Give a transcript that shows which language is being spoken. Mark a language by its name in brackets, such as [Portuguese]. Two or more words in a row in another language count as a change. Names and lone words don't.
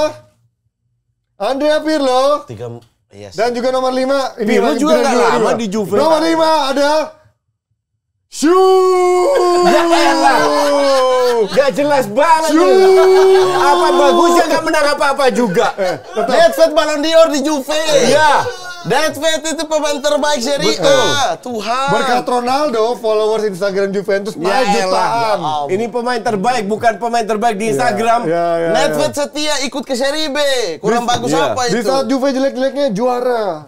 [Indonesian] Andrea Pirlo. Yes. Dan juga nomor 5 ini Pirlo lagi juga tidak nggak dua-dua. lama di Juve. Nomor 5 ada Ya elah. Gak jelas banget. Apa bagusnya gak menang apa-apa juga. Nedved Ballon d'Or di Juve. Iya. Nedved itu pemain terbaik Serie A. Tuhan. berkat Ronaldo, followers Instagram Juventus Ya naik elah. jutaan. Ini pemain terbaik, bukan pemain terbaik di Instagram. Ya. Nedved setia ikut ke Serie B. Kurang bagus iya. apa Di itu? saat Juve jelek-jeleknya juara.